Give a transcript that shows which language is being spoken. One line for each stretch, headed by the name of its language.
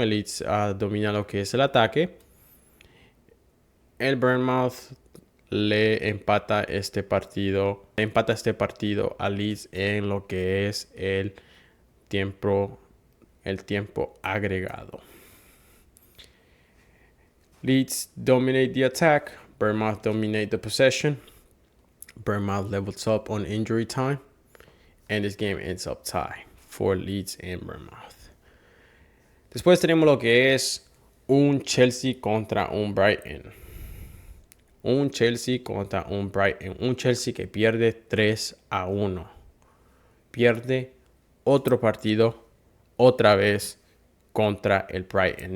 Spanish: El Leeds domina lo que es el ataque. El Bournemouth le empata este partido a Leeds en lo que es el tiempo agregado.
English: Leeds dominate the attack. Bournemouth dominate the possession. Bournemouth levels up on injury time. And this game ends up tie for Leeds and Bournemouth.
Spanish: Después tenemos lo que es un Chelsea contra un Brighton. Un Chelsea contra un Brighton. Un Chelsea que pierde 3-1. Pierde otro partido otra vez contra el Brighton.